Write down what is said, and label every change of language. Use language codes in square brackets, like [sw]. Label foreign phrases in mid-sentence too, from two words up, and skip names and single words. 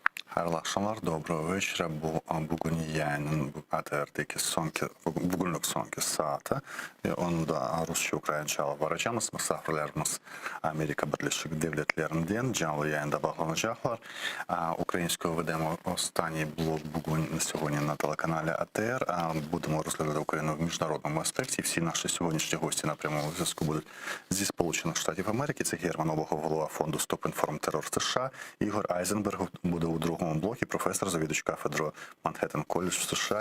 [crh] Hayırlı akşamlar, [ru] доброго вечера. [crh] Bugün yayının ATR'deki bugünlük sonki saati. Onu da Rusça-Ukraynaca alып baracağımız misafirlerimiz Amerika Birleşik Devletleri'nden canlı yayında bağlanacaklar. [uk] Українською ведемо останній блок на сьогодні на телеканалі АТР. Будемо розглядати Україну в міжнародному аспекті. Всі наші сьогоднішні гості на прямому зв'язку будуть зі Сполучених Штатів Америки. Це Герман Обухов, голова фонду Stop Inform Terror США. Ігор Айзенберг буде у другому блокі, професор, завідувач кафедрою Манхеттен Коледж в США.